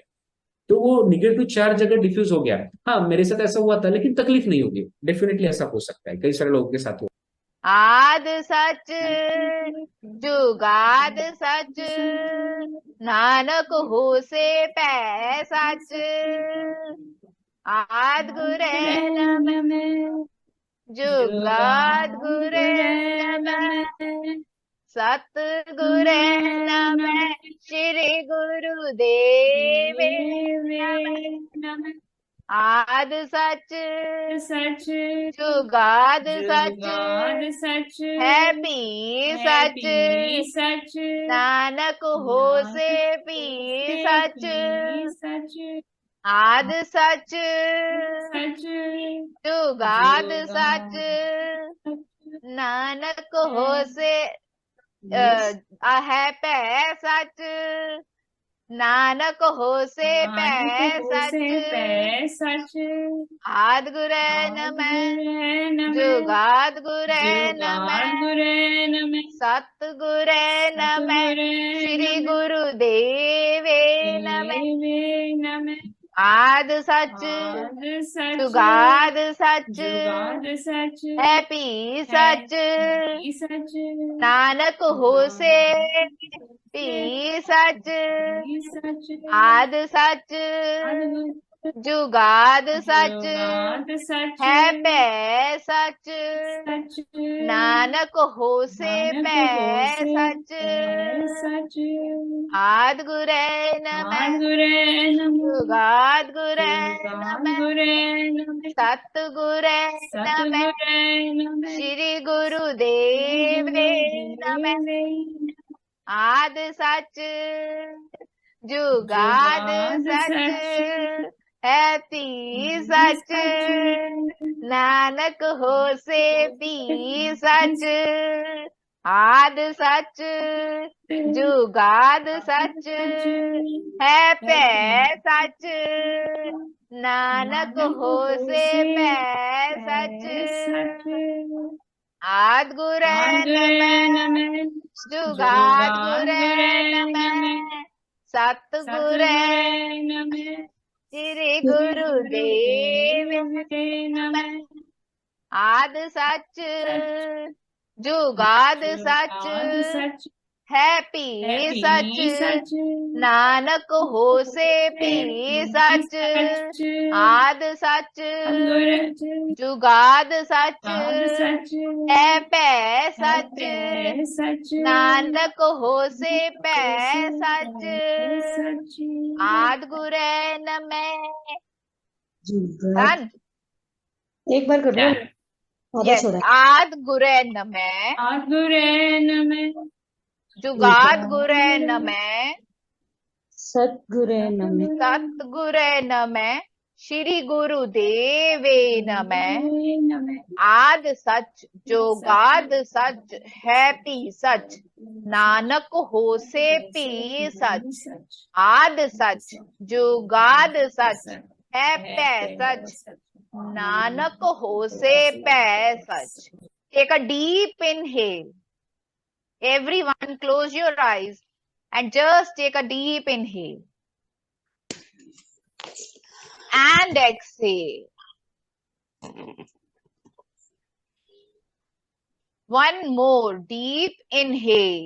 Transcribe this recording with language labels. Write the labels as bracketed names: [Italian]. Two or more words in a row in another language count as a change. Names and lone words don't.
[Hindi] तो वो [English] negative charge [Hindi] अगर डिफ्यूज हो गया, हाँ मेरे साथ ऐसा हुआ था लेकिन तकलीफ नहीं होगी, डेफिनेटली ऐसा हो सकता है, कई सारे लोगों के साथ हुआ। [Punjabi] ਆਦਿ ਸਚੁ ਜੁਗਾਦਿ ਸਚੁ, ਨਾਨਕ ਹੋਸੀ ਪੈ ਸਚੁ। ਆਦਿ ਗੁਰੇ ਨਮਹ ਜੁਗਾਦਿ ਗੁਰੇ ਨਮਹ, ਸਤਿ ਗੁਰੇ ਨਮਹ ਸ੍ਰੀ ਗੁਰਦੇਵ ਨਮਹ। ਆਦਿ ਸਚੁ सच ਜੁਗਾਦਿ ਸਚੁ, ਜੁਗਾਦਿ ਸਚੁ ਹੈ ਪੀ ਸਚੁ, सच ਨਾਨਕ ਹੋਸੀ ਪੀ ਸਚੁ। सच ਆਦਿ ਸਚੁ सच ਜੁਗਾਦਿ ਸਚੁ, ਨਾਨਕ ਹੋਸੀ ਹੈ ਪੈ ਸਚੁ। ਨਾਨਕ ਹੋਸੀ ਪੈ ਸਚੁ। सच ਆਦਿ ਗੁਰੇ ਨਮਹ ਜੁਗਾਦਿ ਗੁਰੇ ਨਮਹ, ਗੁਰੇ ਨਮਹ ਸਤਿ ਗੁਰੇ ਨਮਹ ਸ੍ਰੀ ਗੁਰਦੇਵ ਨਮਹ। ਆਦਿ ਸਚੁ सच ਜੁਗਾਦਿ ਸਚੁ, ਜੁਗਾਦਿ ਸਚੁ ਹੈ ਪੀ ਸਚੁ। सच ਨਾਨਕ ਹੋਸੀ ਪੀ ਸਚੁ। सच ਆਦਿ ਸਚੁ ਜੁਗਾਦਿ ਸਚੁ, सच ਹੈ ਪੈ ਸਚੁ। सच ਨਾਨਕ ਹੋਸੀ ਪੈ ਸਚੁ। सच ਆਦਿ ਗੁਰੇ ਨਮਹ ਗੁਰੇ ਨਮਹ ਜੁਗਾਦਿ ਗੁਰੇ ਨਮਹ, ਗੁਰੇ ਨਮਹ ਸਤਿ ਗੁਰੇ ਨਮਹ ਸਤਿਗੁਰੇ ਨਮਹ ਸ੍ਰੀ ਗੁਰਦੇਵ ਨਮਹ। ਆਦਿ ਸਚੁ ਜੁਗਾਦਿ ਸਚੁ, ਹੈ ਪੀ ਸਚੁ। ਨਾਨਕ ਹੋਸੀ ਪੀ ਸਚੁ। ਆਦਿ ਸਚੁ ਜੁਗਾਦਿ ਸਚੁ, ਹੈ ਪੈ ਸਚੁ। ਨਾਨਕ ਹੋਸੀ ਪੈ ਸਚੁ। ਆਦਿ ਗੁਰੇ ਨਮਹ ਜੁਗਾਦਿ ਗੁਰੇ ਨਮਹ, ਸਤਿ ਗੁਰੇ नमः ਸ੍ਰੀ ਗੁਰਦੇਵ ਨਮਹ। ਆਦਿ ਸਚੁ ਜੁਗਾਦਿ ਸਚੁ, सच ਹੈਪੀ ਸਚੁ, ਨਾਨਕ ਹੋਸੀ ਪੀ ਸਚੁ, ਆਦਿ ਸਚੁ, ਜੁਗਾਦਿ ਸਚੁ, ਹੈ ਪੈ ਸਚੁ, ਨਾਨਕ ਹੋਸੀ ਪੈ ਸਚੁ, ਆਦਿ ਗੁਰੈ ਨ ਮੈਂ। जुगाद [English] Done. [Hindi] एक बार कर लो, आधा [English] Yes. [Hindi] छोड़ा। [Punjabi] ਆਦਿ ਗੁਰੈ ਨ ਮੈਂ, ਜੁਗਾਦਿ ਗੁਰੈ ਨ ਮੈਂ, जुगाद गुरै न मैं, ਸਤਿਗੁਰੇ ਨਮੇ, ਸਤਿ ਗੁਰੈ ਨ ਮੈਂ, ਸ੍ਰੀ ਗੁਰ ਦੇਵੇ ਨ ਮੈਂ, ਆਦਿ ਸਚੁ, ਜੋਗਾਦਿ ਸਚੁ, ਹੈ ਪੀ ਸਚੁ, ਨਾਨਕ ਹੋਸੀ ਪੀ ਸਚੁ, ਆਦਿ ਸਚੁ, ਜੋਗਾਦਿ ਸਚੁ, ਹੈ ਪੈ ਸਚੁ, ਨਾਨਕ ਹੋਸੀ ਪੈ ਸਚੁ. [English] Take a deep inhale. Everyone close your eyes and just take a deep inhale. And exhale. One more deep inhale.